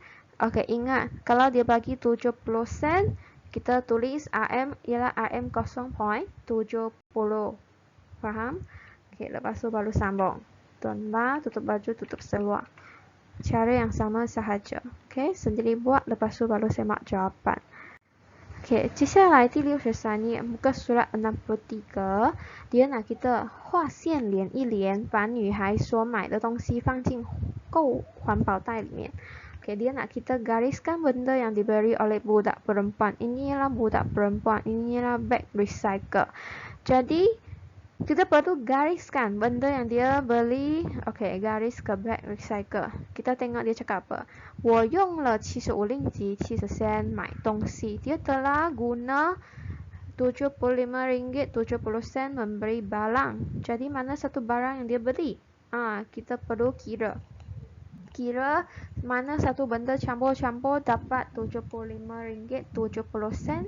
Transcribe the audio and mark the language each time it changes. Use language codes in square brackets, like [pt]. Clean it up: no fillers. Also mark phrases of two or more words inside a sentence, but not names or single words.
[ms] Okay, ingat, kalau dia bagi 70 sen, kita tulis AM ialah AM 0.70. Faham? Okay, lepas tu baru sambung. Tambah, tutup baju, tutup seluar. Cara yang sama sahaja. Okay, sendiri buat, lepas tu baru semak jawapan. Okay, [zh] 接下来第63页 [ms] muka surat 63 dia nak kita [zh] 画线连一连，把女孩所买的东西放进购环保袋里面。 [ms] Okay, dia nak kita gariskan benda yang diberi oleh budak perempuan. Ini ialah budak perempuan, ini ialah beg recycle. Jadi kita perlu gariskan benda yang dia beli. Okay, garis ke bag recycle. Kita tengok dia cakap apa. [zh] 我用了75令吉70sen 买东西. [ms] Dia telah guna RM75.70 memberi barang. Jadi mana satu barang yang dia beli? Kita perlu kira. Kira mana satu benda campur-campur dapat RM75.70.